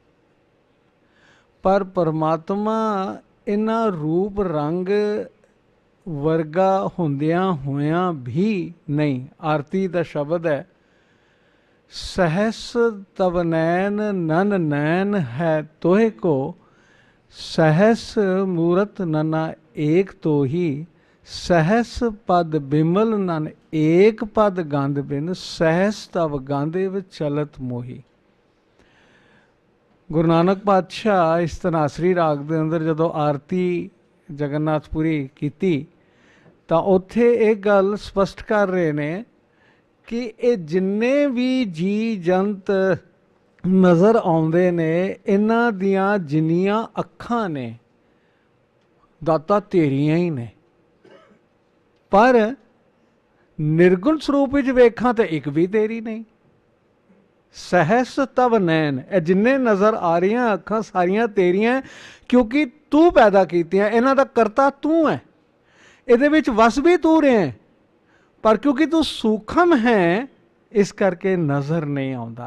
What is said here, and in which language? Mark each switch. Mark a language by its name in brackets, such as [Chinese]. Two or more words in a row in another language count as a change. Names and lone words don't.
[Punjabi] ਪਰ ਪਰਮਾਤਮਾ ਇਨ੍ਹਾਂ ਰੂਪ ਰੰਗ ਵਰਗਾ ਹੁੰਦਿਆਂ ਹੋਇਆਂ ਭੀ ਨਹੀਂ। ਆਰਤੀ ਦਾ ਸ਼ਬਦ ਹੈ, ਸਹਸ ਤਵ ਨੈਨ ਨਨ ਨੈਨ ਹੈ ਤੋਹਿ ਕਉ, ਸਹਸ ਮੂਰਤਿ ਨਨਾ ਏਕ ਤੋਹੀ, ਸਹਸ ਪਦ ਬਿਮਲ ਨਨ ਏਕ ਪਦ ਗੰਧ ਬਿਨੁ, ਸਹਸ ਤਵ ਗੰਧ ਇਵ ਚਲਤ ਮੋਹੀ। ਗੁਰੂ ਨਾਨਕ ਪਾਤਸ਼ਾਹ ਇਸ ਧਨਾਸਰੀ ਰਾਗ ਦੇ ਅੰਦਰ ਜਦੋਂ ਆਰਤੀ ਜਗਨਨਾਥਪੁਰੀ ਕੀ ਤੋ ਉੱਥੇ ਇੱਕ ਗੱਲ ਸਪਸ਼ਟ ਕਰ ਰਹੇ ਨੇ ਕਿ ਏ ਜਿੰਨੇ ਭੀ ਜੀਅ ਜੰਤ ਨਜ਼ਰ ਆਉਂਦੇ ਨੇ, ਇਨ੍ਹਾਂ ਦੀਆਂ ਜਿੰਨੀਆਂ ਅੱਖਾਂ ਨੇ ਦਾਤਾ ਤੇਰੀਆਂ ਹੀ ਨੇ, ਪਰ ਨਿਰਗੁਣ ਸਰੂਪ ਵਿੱਚ ਵੇਖਾਂ ਤੋ ਇੱਕ ਭੀ ਤੇਰੀ ਨਹੀਂ। ਸਹਸ ਤਵ ਨੈਨ, ਏ ਜਿੰਨੀਆਂ ਨਜ਼ਰ ਆ ਰਹੀਆਂ ਅੱਖਾਂ ਸਾਰੀਆਂ ਤੇਰੀਆਂ, ਕਿਉਂਕਿ ਤੂ ਪੈਦਾ ਕੀਤੀਆਂ, ਇਨ੍ਹਾਂ ਦਾ ਕਰਤਾ ਤੂ ਹੈ, ਇਹਦੇ ਵਿੱਚ ਵਸ ਭੀ ਤੂ ਰਹੇ ਹੈਂ, ਪਰ ਕਿਉਂਕਿ ਤੂ ਸੂਖਮ ਹੈ ਇਸ ਕਰਕੇ ਨਜ਼ਰ ਨਹੀਂ ਆਉਂਦਾ।